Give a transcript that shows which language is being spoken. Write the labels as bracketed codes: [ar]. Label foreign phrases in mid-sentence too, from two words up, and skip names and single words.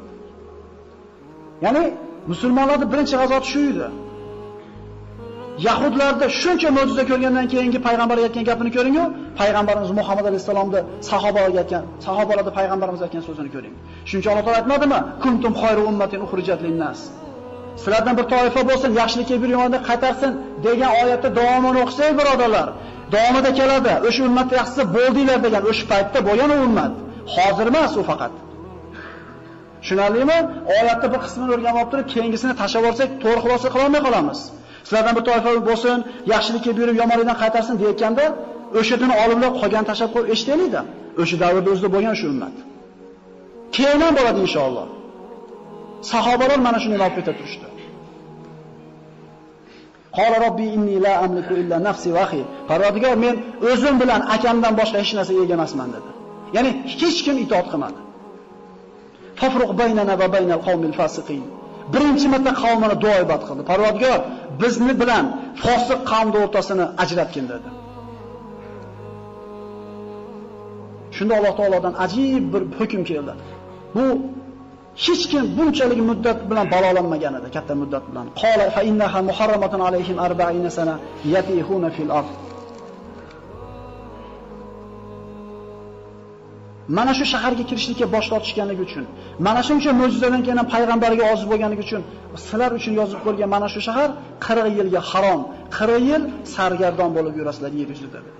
[uz] Ya'ni musulmonlarning birinchi g'azoti shu edi. Yahudlarda shuncha mo'jiza ko'rgandan keyingi payg'ambarga aytgan gapini ko'ring-ku, payg'ambarimiz Muhammad alayhisalomda sahobalarga aytgan, sahobalarda payg'ambarimiz aytgan so'zini ko'ring. Shuncha Alloh taolo aytmadimi? [ar] كنتم خير أمة أخرجت للناس. [uz] Sizlardan bir toifa bo'lsin, yaxshilikka bir yomondan qaytarsin degan oyatda davomini o'qisak, birodarlar, davomida keladi. O'sha ummatni yaxshisi bo'ldinglar degan o'sha paytda bo'lgan ummat. Hozir emas u faqat. Tushunarlimi? Oyatda bir qismini o'rganib olib turib, keyingisini tashlab olsak, to'g'ri xulosa qila olmay qolamiz. Sizlardan bir toifa bo'lsin, yaxshilikka buyurib yomonlikdan qaytarsin deyotganda, o'shadan olimlar qolgan tashlab qo'yib eshitaylikda. O'sha davrda o'zida bo'lgan shu ummat. Keyin ham bo'ladi inshaalloh. Sahobalar mana shuni olib keta turishdi. [ar] قال رب إني لا أملك إلا نفسي وأخي. [uz] Parvardigor, men o'zim bilan akamdan boshqa hech narsa ega emasman dedi. Ya'ni hech kim itoat qilmadi. [ar] تفرق بيننا وبين القوم الفاسقين. [uz] Birinchi marta qavmini duoibat qildi. Parvardigor, bizni bilan fosiq qavmning o'rtasini ajratgin dedi. Shunda Alloh taolodan ajib bir hukm keldi. Bu hech kim bunchalik muddat bilan balolanmagan edi, katta muddat bilan. [ar] قال فإنها محرمة عليهم أربعين سنة يتيهون في الأرض. [uz] Mana shu shaharga kirishlikka bosh tortishganligi uchun, mana shuncha mo'jizadan keyin payg'ambarga oziz bo'lganligi uchun, sizlar uchun yozib qo'yilgan mana shu shahar 40 yilga harom, 40 yil sargardon bo'lib yurasizlar yer yuzida dedi.